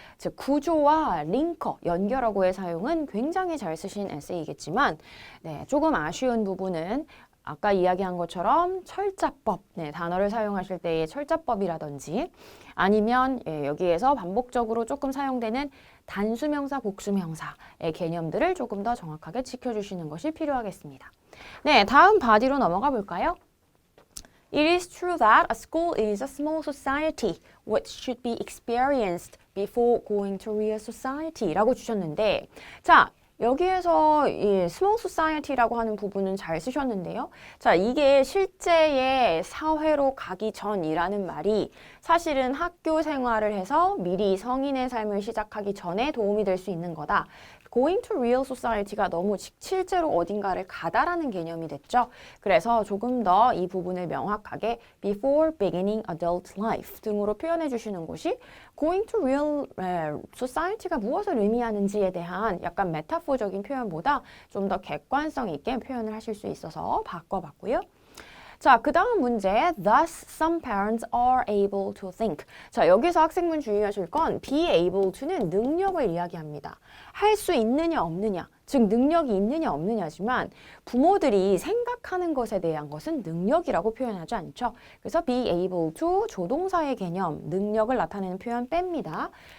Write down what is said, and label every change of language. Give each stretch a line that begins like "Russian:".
Korean: 즉 구조와 링커, 연결어구의 사용은 굉장히 잘 쓰신 에세이겠지만 네, 조금 아쉬운 부분은 아까 이야기한 것처럼 철자법, 네, 단어를 사용하실 때의 철자법이라든지 아니면 여기에서 반복적으로 조금 사용되는 단수명사, 복수명사의 개념들을 조금 더 정확하게 지켜주시는 것이 필요하겠습니다. 네, 다음 바디로 넘어가 볼까요?
English: It is true that a school is a small society, which should be experienced before going to real society
Korean: 라고 주셨는데 자, 여기에서 이 small society라고 하는 부분은 잘 쓰셨는데요. 자, 이게 실제의 사회로 가기 전이라는 말이 사실은 학교 생활을 해서 미리 성인의 삶을 시작하기 전에 도움이 될 수 있는 거다.
English: Going to real society
Korean: 가 너무 실제로 어딘가를 가다라는 개념이 됐죠. 그래서 조금 더 이 부분을 명확하게
English: before beginning adult life
Korean: 등으로 표현해 주시는 것이
English: going to real society
Korean: 가 무엇을 의미하는지에 대한 약간 메타포적인 표현보다 좀 더 객관성 있게 표현을 하실 수 있어서 바꿔봤고요. 자, 그 다음 문제.
English: Thus, some parents are able to think.
Korean: 자, 여기서 학생분 주의하실 건 be able to는 능력을 이야기합니다. 할 수 있느냐 없느냐, 즉 능력이 있느냐 없느냐지만 부모들이 생각하는 것에 대한 것은 능력이라고 표현하지 않죠. 그래서 be able to 조동사의 개념, 능력을 나타내는 표현 뺍니다.